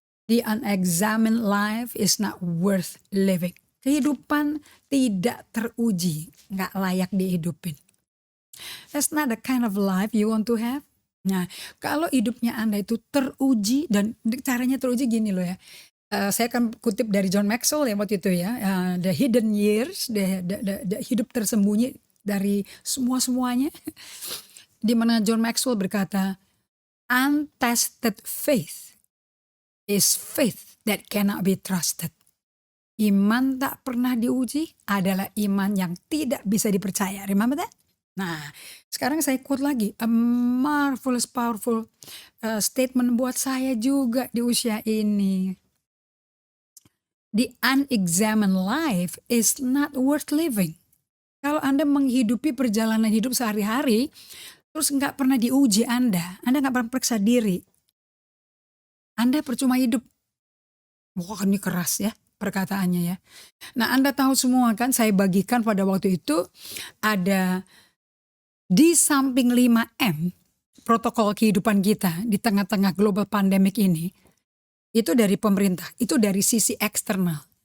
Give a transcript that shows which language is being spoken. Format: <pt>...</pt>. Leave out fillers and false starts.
<en>The unexamined life is not worth living.</en> <id>Kehidupan tidak teruji, nggak layak dihidupin.</id> <en>That's not the kind of life you want to have.</en> <id>Nah, kalau hidupnya Anda itu teruji, dan caranya teruji gini loh ya. Saya akan kutip dari John Maxwell ya waktu itu ya,</id> <en>the hidden years,</en> <id>the hidup tersembunyi dari semuanya. Di mana John Maxwell berkata,</id> <en>untested faith is faith that cannot be trusted.</en> <id>Iman tak pernah diuji adalah iman yang tidak bisa dipercaya.</id> <en>Remember that?</en> <id>Nah, sekarang saya quote lagi,</id> <en>a marvelous powerful statement</en> <id>buat saya juga di usia ini.</id> <en>The unexamined life is not worth living.</en> <id>Kalau Anda menghidupi perjalanan hidup sehari-hari, terus nggak pernah diuji Anda nggak pernah periksa diri, Anda percuma hidup. Wah, ini keras ya perkataannya ya. Nah, Anda tahu semua kan, saya bagikan pada waktu itu ada di samping 5M, protokol kehidupan kita di tengah-tengah global pandemic ini, itu dari pemerintah, itu dari sisi eksternal.</id>